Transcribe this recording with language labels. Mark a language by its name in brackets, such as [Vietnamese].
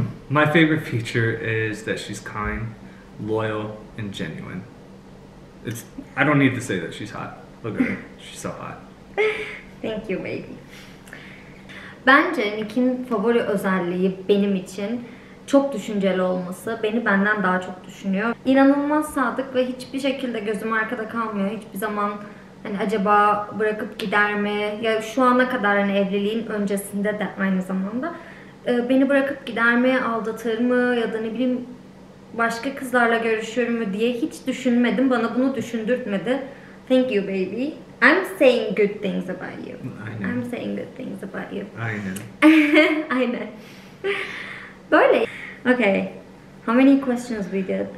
[English] My favorite feature is that she's kind, loyal, and genuine. I don't need to say that she's hot. Look at her. She's so hot. Thank you, baby. [Turkish] Bence Nick'in favori özelliği benim için çok düşünceli olması. Beni benden daha çok düşünüyor. İnanılmaz sadık ve hiçbir şekilde gözüm arkada kalmıyor. Hiçbir zaman hani acaba bırakıp gider mi? Ya şu ana kadar hani evliliğin öncesinde de aynı zamanda beni bırakıp gider mi, aldatır mı ya da ne bileyim başka kızlarla görüşür mü diye hiç düşünmedim. Bana bunu düşündürtmedi. [English] Thank you, baby. I'm saying good things about you. I'm saying good things about you. [Turkish] Aynen. Aynen. Böyle. Okay. [English] How many questions we did?